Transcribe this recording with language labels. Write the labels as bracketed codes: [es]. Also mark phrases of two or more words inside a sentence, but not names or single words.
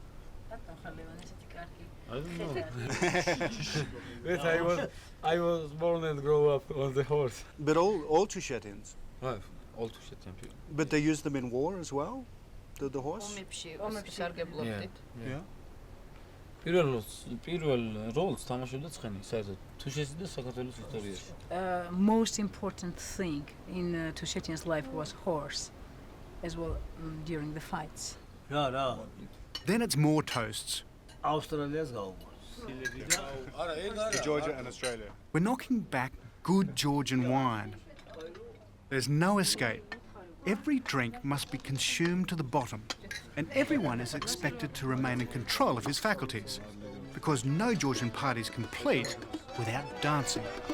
[en] I don't know. But I was born and grew up on the horse. But all Tushetians? All Tushetian people. But they use them in war as well? The horse? Yeah. [ka] პირველ როლს თამაშობდა ცხენი, საერთოდ თუშეთის და საქართველოს ისტორიაში. [en] Most important thing in Tushetian's life was horse, as well during the fights. [ka] რა. [en] Then it's more toasts. [ka] ავსტრალიას გაუგონს. [en] Georgia and Australia. We're knocking back good Georgian wine. There's no escape. Every drink must be consumed to the bottom, and everyone is expected to remain in control of his faculties, because no Georgian party is complete without dancing.